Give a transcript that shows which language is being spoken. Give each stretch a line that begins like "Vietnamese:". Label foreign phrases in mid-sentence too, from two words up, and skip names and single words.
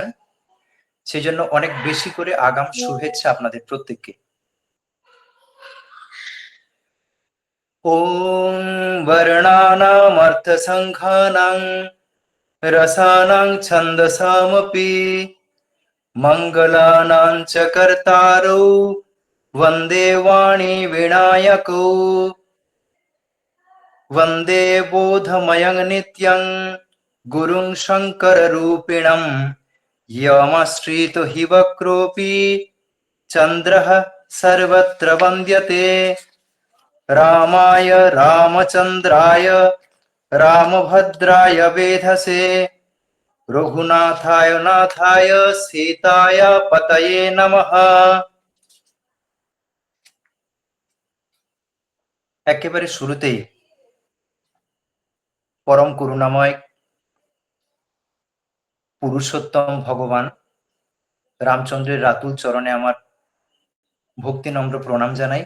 Bangla: সেই জন্য অনেক বেশি করে আগাম শুভেচ্ছা আপনাদের প্রত্যেককে।
Sanskrit: ওম বর্ণানামর্থসংখ্যানাং রসানাং ছন্দসামপি মঙ্গলানাং চ কর্তারৌ वन्दे वाणी विनायकौ वन्दे बोधमयं नित्यं गुरुं शङ्कररूपिणं यमश्रितो हि वक्रोऽपि चन्द्रः सर्वत्र वन्द्यते। रामाय रामचन्द्राय रामभद्राय वेधसे रघुनाथाय नाथाय सीताय पतये नमः।
Bangla: একেবারে শুরুতেই পরম করুণাময় পুরুষোত্তম ভগবান রামচন্দ্রের রাতুল চরণে আমার ভক্তি নম্র প্রণাম জানাই।